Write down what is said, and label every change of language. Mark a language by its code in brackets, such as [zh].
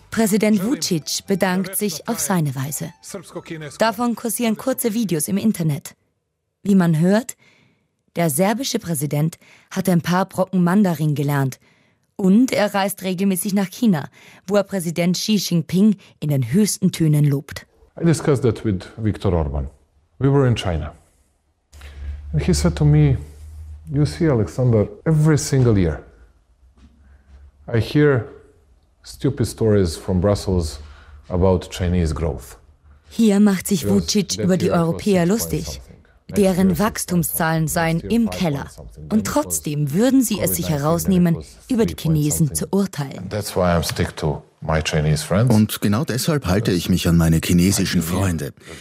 [de] Präsident Vučić bedankt sich auf seine Weise. Davon kursieren kurze Videos im Internet. Wie man hört, der serbische Präsident hat ein paar Brocken Mandarin gelernt. Und er reist regelmäßig nach China, wo er Präsident Xi Jinping in den höchsten Tönen lobt. [en] I discussed that with Viktor Orban. We were in China. And he said to me, you see, Alexander, every single year I hear stupid stories from Brussels about Chinese growth. [de] Hier macht sich Vucic über die Europäer lustig. Deren Wachstumszahlen seien im Keller. Und trotzdem würden sie es sich herausnehmen, über die Chinesen zu urteilen. Und genau deshalb halte ich mich an meine chinesischen Freunde.